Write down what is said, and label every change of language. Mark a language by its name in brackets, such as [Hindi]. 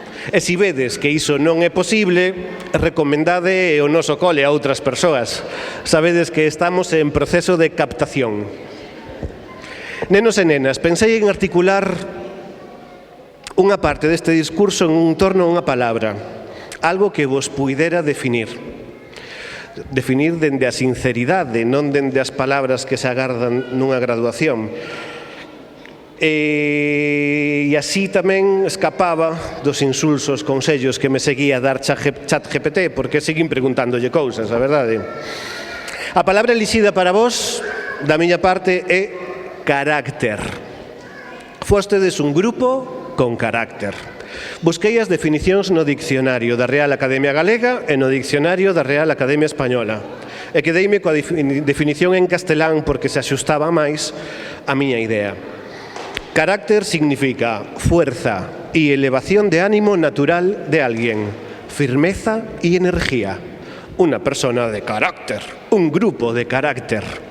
[Galician] E se vedes que iso non é posible, recomendade o noso cole a outras persoas. Sabedes que estamos en proceso de captación. Nenos e nenas, pensei en articular unha parte deste discurso en torno a unha palabra, algo que vos puidera definir dende a sinceridade, non dende as palabras que se agardan nunha graduación. E así tamén escapaba dos insulsos consellos que me seguía a dar ChatGPT, porque seguín preguntándolle cousas, a verdade. A palabra elixida para vos, da miña parte, é carácter. Fostedes un grupo con carácter. Busquei as definicións no dicionario da Real Academia Galega e no dicionario da Real Academia Española. E quedeime coa definición en castelán porque se axustaba máis a miña idea. [Spanish] Carácter significa fuerza y elevación de ánimo natural de alguien, firmeza y energía. Una persona de carácter, un grupo de carácter.